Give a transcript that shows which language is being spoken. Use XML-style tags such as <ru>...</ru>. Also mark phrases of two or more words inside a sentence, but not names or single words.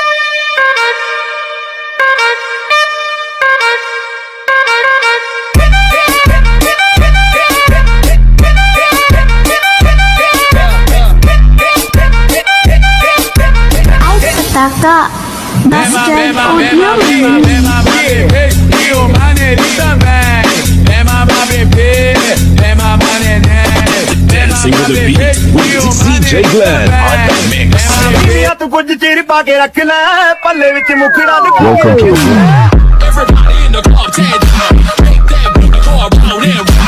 <pt>Taka Master Audio E o maneirinho também. É mamar bebê, é mamar neném.</pt> <en>Dancing with the beat with DJ Glenn on the mix. Welcome to the club. Everybody in the club, take that. Make that booty go around and</en>